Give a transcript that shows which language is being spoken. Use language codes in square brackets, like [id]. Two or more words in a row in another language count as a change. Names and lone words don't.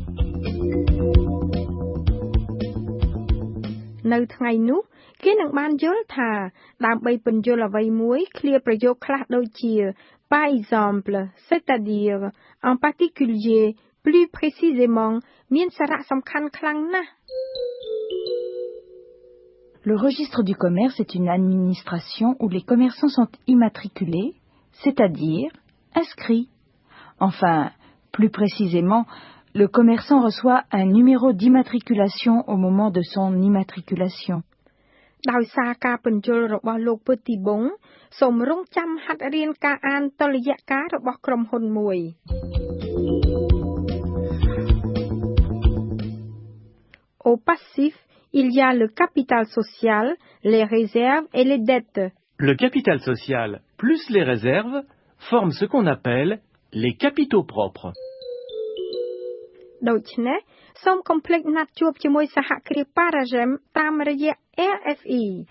[km] នៅថ្ងៃនោះគេនឹងបានយល់ថាដើម្បីពន្យល់អ្វីមួយឃ្លាប្រយោគខ្លះដូចជា [fr] par exemple c'est-à-dire en particulier plus précisément [km] មានសារៈសំខាន់ខ្លាំងណាស់ [fr] Le registre du commerce est une administration où les commerçants sont immatriculés, c'est-à-dire inscrits. Enfin, plus précisément, le commerçant reçoit un numéro d'immatriculation au moment de son immatriculation. [km] ដោយសារការពន្យល់របស់លោក Petitbon សូមរងចាំហាត់រៀនការអានតុល្យការរបស់ក្រុមហ៊ុនមួយ [fr] Au passif, il y a le capital social, les réserves et les dettes. Le capital social plus les réserves forment ce qu'on appelle les capitaux propres. [km] ដូច្នេះសូមកុំភ្លេចណាត់ជួបជាមួយសហគ្រាស Paragem តាមរយៈ RFE